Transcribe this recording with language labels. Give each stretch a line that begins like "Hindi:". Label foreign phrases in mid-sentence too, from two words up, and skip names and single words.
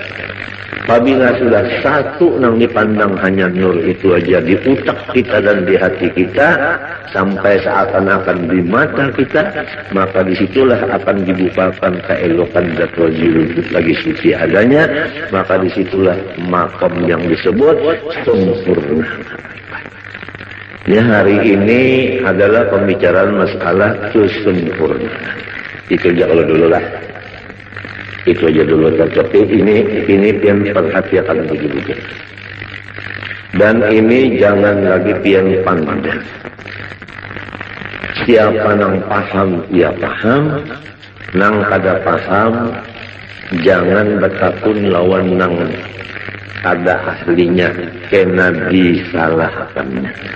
Banjar: Apabila sudah satu yang dipandang hanya nur itu aja di utak kita dan di hati kita, sampai seakan-akan di mata kita, maka disitulah akan dibukakan keelokan zat wajib lagi suci adanya, maka disitulah makom yang disebut sempurna.
Indonesian: Ya, hari ini adalah pembicaraan masalah kesempurnaan.
Banjar: Itu aja kalau dulu lah. Itu aja dulu, tapi ini pian perhatikan begitu. Dan ini jangan lagi pian pandang. Siapa nang paham, ia paham. Nang kada paham, jangan bertakun lawan nang kada ahlinya, kena disalahkannya.